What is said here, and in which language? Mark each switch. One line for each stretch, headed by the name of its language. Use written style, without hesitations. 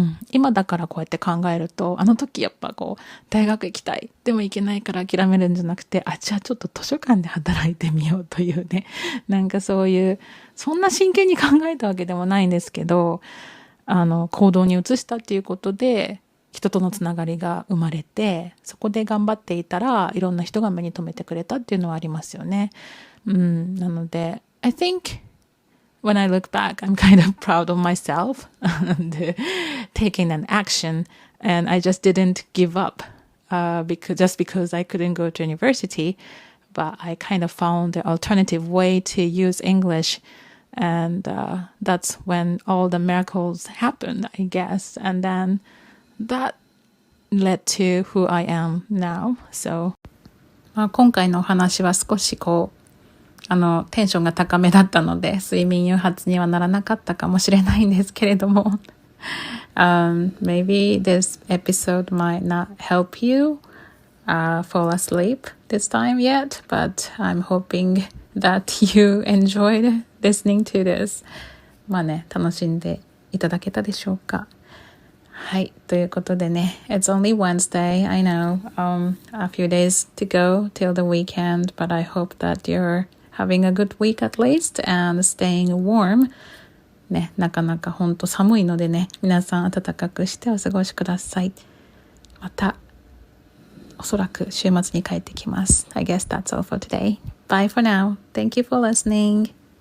Japanese: 今だからこうやって考えると、あの時やっぱ大学行きたいでも行けないから諦めるんじゃなくて、じゃあちょっと図書館で働いてみようというね、なんかそういうそんな真剣に考えたわけでもないんですけど、行動に移したっていうことで人とのつながりが生まれて、そこで頑張っていたらいろんな人が目に留めてくれたっていうのはありますよね。
English: なので I think when I look back, I'm kind of proud of myself and taking an action, and I just didn't give up because I couldn't go to university, but I kind of found the alternative way to use English, and that's when all the miracles happened, I guess, and then that led to who I am now.
Japanese: So 今回のお話は少しテンションが高めだったので睡眠誘発にはならなかったかもしれないんですけれども、
English: maybe this episode might not help you fall asleep this time yet, but I'm hoping that you enjoyed listening to this.
Japanese: 楽しんでいただけたでしょうか。はい、ということでね、
English: It's only Wednesday, I know, a few days to go till the weekend, but I hope that you're having a good week at least and staying warm.
Japanese: ね、なかなかほんと寒いのでね、皆さん暖かくしてお過ごしください。また、おそらく週末に帰ってきます。
English: I guess that's all for today. Bye for now. Thank you for listening.